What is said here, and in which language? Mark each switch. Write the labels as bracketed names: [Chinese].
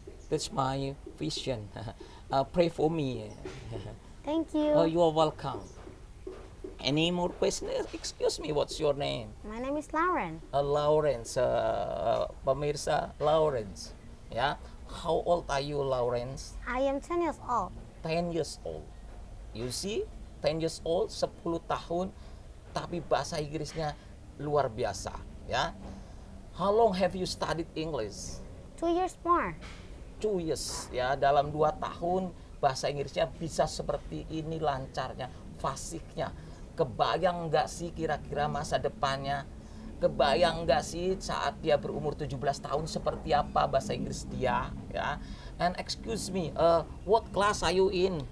[English] That's my vision. Pray for me. Thank you. Oh, you are welcome. Any more questions? Excuse me, what's your name? My name is Lauren. [Indonesian] Lawrence, pemirsa, Lawrence. Yeah. [English] How old are you, Lawrence? I am 10 years old. 10 years old. You see, 10 years old, [Indonesian] 10 tahun, tapi bahasa Inggrisnya luar biasa. Ya. [English] How long have you studied English? 2 years more. 2 years. [Indonesian] Ya, dalam 2 tahun bahasa Inggrisnya bisa seperti ini lancarnya, fasiknya. Kebayang nggak sih kira-kira masa depannya? Kebayang nggak sih saat dia berumur 17 tahun seperti apa bahasa Inggris dia? Ya. [English] And excuse me, what class are you in?